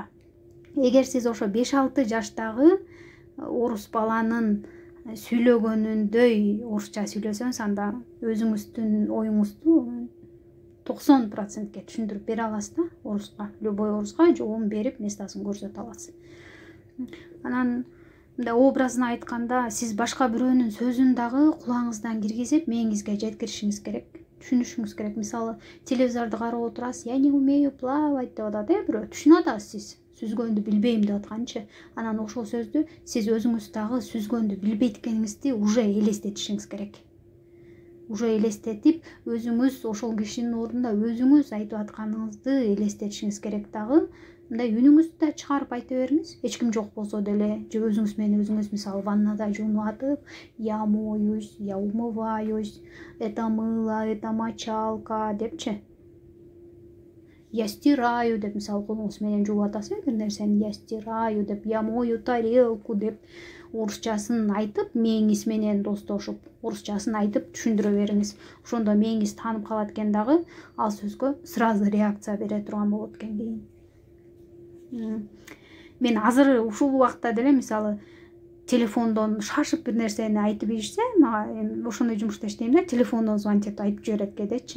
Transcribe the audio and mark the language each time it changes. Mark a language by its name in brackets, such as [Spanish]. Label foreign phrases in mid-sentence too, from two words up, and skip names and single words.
[Kyrgyz] Эгер сиз ошо 5-6 жаштагы орус баланын сүйлөгөнүндөй орусча сүйлөсөңүз, анда өзүңүздүн оюңузду 90%ке түшүндүрүп бере аласыз да, оруска, любой оруска жообун берип, местасын көрсөтө аласыз. Анан мындай образын айтканда, сиз башка бирөөнүн сөзүн дагы кулаңыздан киргизип, мээңизге жеткиришиңиз керек, түшүнүшүңүз керек. Мисалы, телевизорду карап отурасыз, [Russian] я не умею плавать [Kyrgyz] деп атат, бирөө түшүнүп атасыз сиз. Сүзгөндү билбейм деп атканчы. Анан ошол сөздү сиз өзүңүз дагы сүзгөндү билбейт экениңизди уже элестетишиңиз керек. Уже элестетип, өзүңүз ошол кишинин ордунда өзүңүз айтып атканыңызды элестетишиңиз керек дагы. Мындай үнүңүздү да чыгарып айта бериңиз. Эч ким жок болсо деле, же өзүңүз менен өзүңүз мисалы ваннада жуунуп атып, [Russian] я моюсь, я умываюсь, это мыло, это мочалка депчи. Я стираю [Kyrgyz] деп, мисалы колуңуз менен жууп атасыз бир нерсени, [Russian] я стираю [Kyrgyz] деп, [Russian] я мою тарелку [Kyrgyz] деп, орусчасын айтып, мээңиз менен достошуп, орусчасын айтып түшүндүрө бериңиз. Ошондо мээңиз таанып калат экен дагы, ал сөзгө сразу реакция бере турган болот экен кийин. Мен азыр ушул убакта деле мисалы телефондон шашып бир нерсени айтып ийишсем, ошондой жумушта иштейм да, телефондон звонить айтып жиберет кедечи.